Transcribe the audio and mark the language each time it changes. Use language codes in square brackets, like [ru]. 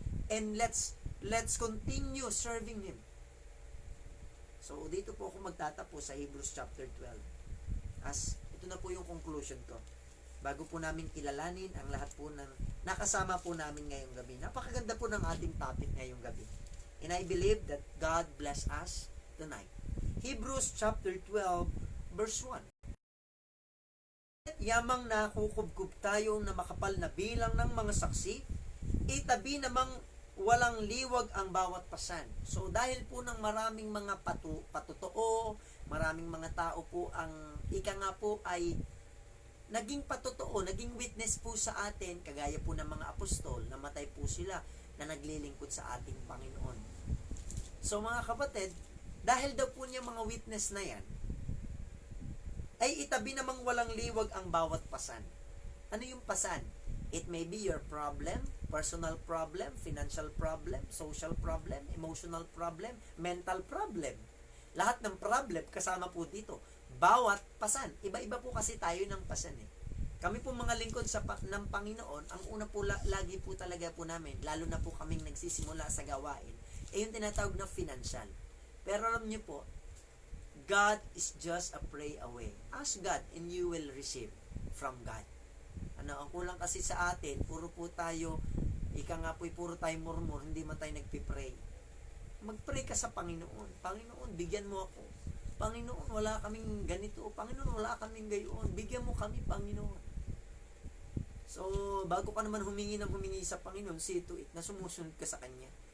[en] And let's continue serving Him. [tl] So, dito po ako magtatapos sa Hebrews chapter 12. Ito na po yung conclusion ko. Bago po namin kilalanin ang lahat po ng nakasama po namin ngayong gabi. Napakaganda po ng ating topic ngayong gabi. [en] And I believe that God bless us tonight. Hebrews chapter 12 verse 1. [tl] Yamang nakukubkub tayo na makapal na bilang ng mga saksi, itabi namang walang liwag ang bawat pasan. So dahil po ng maraming mga patotoo, maraming mga tao po ang ika nga po ay naging patotoo, naging witness po sa atin, kagaya po ng mga apostol, namatay po sila na naglilingkod sa ating Panginoon. So mga kapatid, dahil daw po niya mga witness na yan, ay itabi namang walang liwag ang bawat pasan. Ano yung pasan? [en] It may be your problem, personal problem, financial problem, social problem, emotional problem, mental problem. [tl] Lahat ng problem kasama po dito. Bawat pasan. Iba-iba po kasi tayo ng pasan eh. Kami po mga lingkod ng Panginoon, ang una po lagi po talaga po namin, lalo na po kaming nagsisimula sa gawain, yung tinatawag na financial. Pero alam niyo po, [en] God is just a pray away. Ask God and you will receive from God. [tl] Ang kulang kasi sa atin, puro po tayo, puro tayo murmur, hindi man tayo nagpipray. Magpray ka sa Panginoon. Panginoon, bigyan mo ako. Panginoon, wala kaming ganito. Panginoon, wala kaming gayon. Bigyan mo kami, Panginoon. So, bago ka naman humingi sa Panginoon, [en] see to it [tl] na sumusunod ka sa Kanya.